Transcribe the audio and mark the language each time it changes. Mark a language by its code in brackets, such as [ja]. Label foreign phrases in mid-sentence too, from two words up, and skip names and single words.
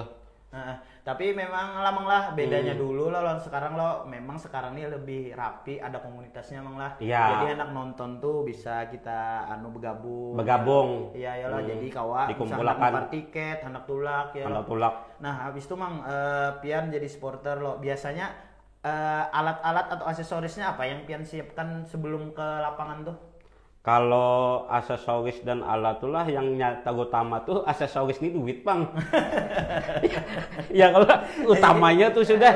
[bjn] Nah, tapi memang lah mang lah bedanya dulu lah lawan sekarang lo memang sekarang ini lebih rapi, ada komunitasnya mang lah. Iya. Jadi anak nonton tuh bisa kita bergabung. Bergabung. Iya ya lah jadi kawa bisa Dikumpulakan. hendak nukar tiket, hendak tulak ya. Kalau lo. tulak. Nah, habis itu mang pian jadi supporter lo biasanya alat-alat atau aksesorisnya apa yang pian siapkan sebelum ke lapangan tuh? Kalau aksesoris dan alat itulah yang nyata utama tuh aksesoris ini duit bang. Ya kalau utamanya tuh sudah